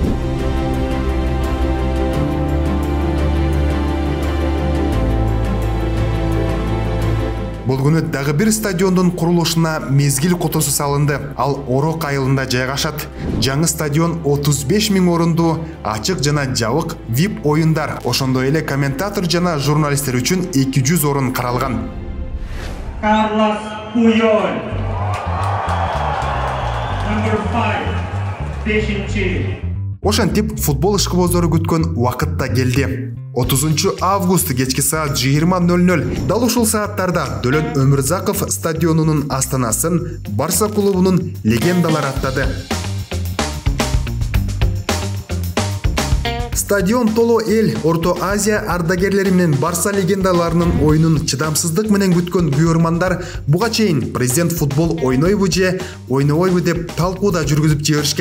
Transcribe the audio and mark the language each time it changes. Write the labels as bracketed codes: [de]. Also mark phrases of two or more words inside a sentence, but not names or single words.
[ky] Бул күнү дагы бир стадиондун курулушуна мезгил кутусу салынды. Ал Орок айылында жайгашат. Жаңы стадион 35.000 орундуу, ачык жана жабык VIP оюндар, ошондой эле комментатор жана журналисттер үчүн 200 орун каралган. [en] Carlos Puyol, number 5, [ky] 5-чи. Ошентип футбол ишкибоздору күткөн убакыт да келди. 30 август кечки саат 20:00 дал ушул сааттарда Дөлөн Өмүрзаков стадионунун астанасын Барса клубунун легендалары аттады. Стадион толо эл, Орто Азия ардагерлери менен Барса легендаларынын оюнун чыдамсыздык менен күткөн күйөрмандар буга чейин президент футбол ойнойбу же ойнобойбу деп талкууда жүргүзүп жиберишкен.